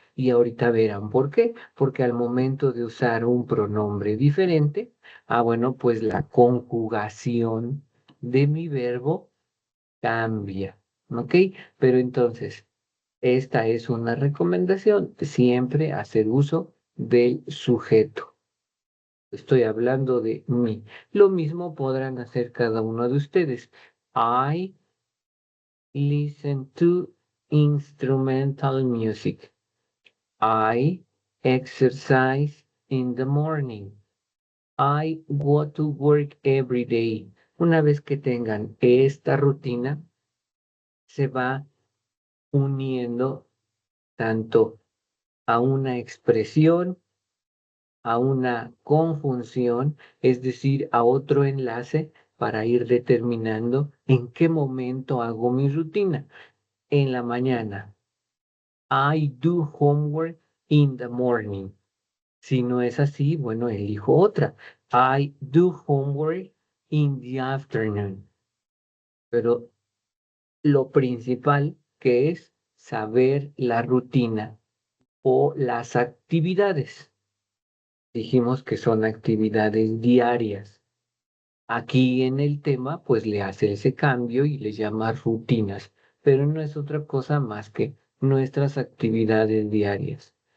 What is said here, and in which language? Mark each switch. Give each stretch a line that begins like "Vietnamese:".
Spanish: Y ahorita verán por qué. Porque al momento de usar un pronombre diferente, bueno, pues la conjugación de mi verbo cambia. ¿Ok? Pero entonces, esta es una recomendación, siempre hacer uso del sujeto. Estoy hablando de mí. Lo mismo podrán hacer cada uno de ustedes.
English: I listen to instrumental music. I exercise in the morning. I go to work every day.
Spanish: Una vez que tengan esta rutina, se va uniendo tanto a una expresión, a una conjunción, es decir, a otro enlace para ir determinando en qué momento hago mi rutina. En la mañana.
English: I do homework in the morning.
Spanish: Si no es así, bueno, elijo otra.
English: I do homework in the afternoon.
Spanish: Pero lo principal que es saber la rutina o las actividades. Dijimos que son actividades diarias. Aquí en el tema, pues le hace ese cambio y le llama rutinas, pero no es otra cosa más que nuestras actividades diarias.